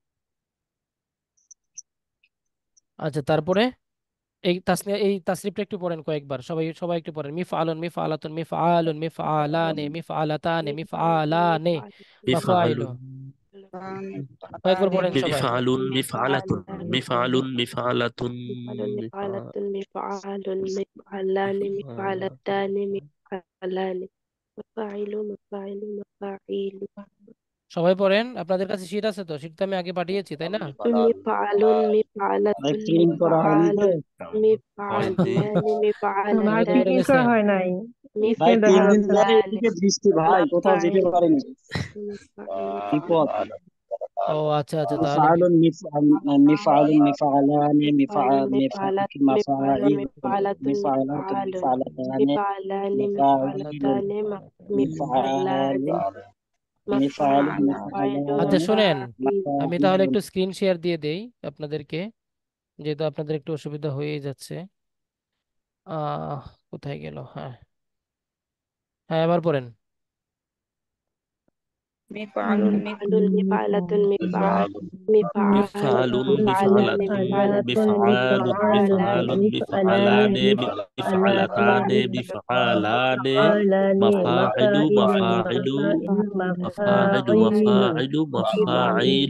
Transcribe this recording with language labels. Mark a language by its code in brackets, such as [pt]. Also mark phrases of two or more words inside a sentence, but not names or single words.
[bn] আচ্ছা, তারপরে এই তাসনিয়া এই তাসরিফটা একটু পড়েন কয়েকবার, সবাই সবাই একটু পড়েন। [ar] مفعل مفعلة مفعل مفعلان مفعلتان, مفعل, مفعلان مفاعل. مفعل. [bn] কয়েকবার পড়েন সবাই। [ar] مفعل مفعلة, مفعلان, مفعل مفعلة, مفعل, مفع- مفعلة مفعل مفعلان, مفعل- مفعلتان مفعلان مفاعل مفاعل مفاعل. [bn] সবাই পড়েন। আপনাদের কাছে শীট আছে তো? শীট তো আমি আগে পাঠিয়েছি, তাই না? [ar] مفعل, [bn] ভাই [ar] مفعلة, [bn] প্রিন্ট করা হয়নি তো? [ar] مفعل, [bn] হয়নি। [ar] مفعلان, [bn] প্রিন্ট ভার্সিটি করে [ar] مفعلتان, [bn] প্রিন্ট করা গেছেন? হয় নাই, ভাই স্ক্রিন দেখা 3 দিন যাচ্ছে। ধরে [ar] مفعلان, [bn] এদিকে বৃষ্টি ভাই, কোথাও যেতে [ar] مفاعل, [bn] পারিনি। [ar] مفاعل, [bn] বিপদ। ও আচ্ছা আচ্ছা, তাহলে [ar] مفعل مفعل مفعلان مفعل مفعلة, مفعال مفعلة, مفعلة مفعل, مفعلتان مفعلان, مفعال مفعلتان مفعلان, مفعل مفعل مفاعل, [bn] আচ্ছা [ar] مفعلان [bn] শুনেন, আমি তাহলে [ar] مفاعيل. [bn] একটু [en] screen share [bn] দিয়ে দেই আপনাদেরকে, যেহেতু আপনাদের একটু অসুবিধা হয়েই যাচ্ছে। আহ কোথায় গেল, হ্যাঁ হ্যাঁ, এবার পড়েন। হুম। [ar] مفعل مفعلة مفعل, مفعل, مفعلان, مفعلة, مفعلتان, مفعل, مفعلان, مفعل مفعلان مفعلتان مفعلان مفاعل مفاعل مفاعل مفاعل مفاعل.